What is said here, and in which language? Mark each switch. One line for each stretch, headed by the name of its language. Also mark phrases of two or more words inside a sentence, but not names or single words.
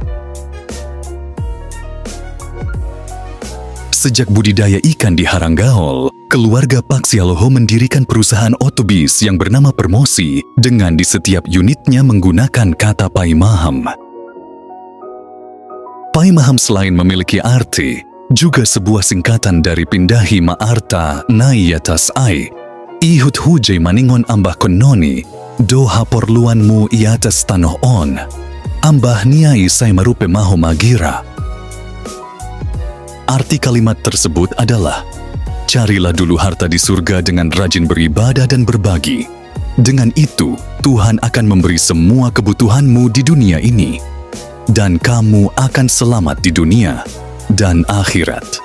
Indonesian: Sejak budidaya ikan di Haranggaol, keluarga Pak Sihaloho mendirikan perusahaan otobis yang bernama Permosi dengan di setiap unitnya menggunakan kata Pai Maham.
Simeulue: Pai Maham
Indonesian: selain memiliki arti, juga sebuah singkatan dari
Simeulue: Pindahi Ma'arta Nai Yatas Ai, Ihut Hujai Maningon Ambah Kononi, Doha Porluanmu Iatas Tanoh On, Ambah Niai Sai Marupe Maho Magira.
Indonesian: Arti kalimat tersebut adalah, carilah dulu harta di surga dengan rajin beribadah dan berbagi. Dengan itu, Tuhan akan memberi semua kebutuhanmu di dunia ini, dan kamu akan selamat di dunia dan akhirat.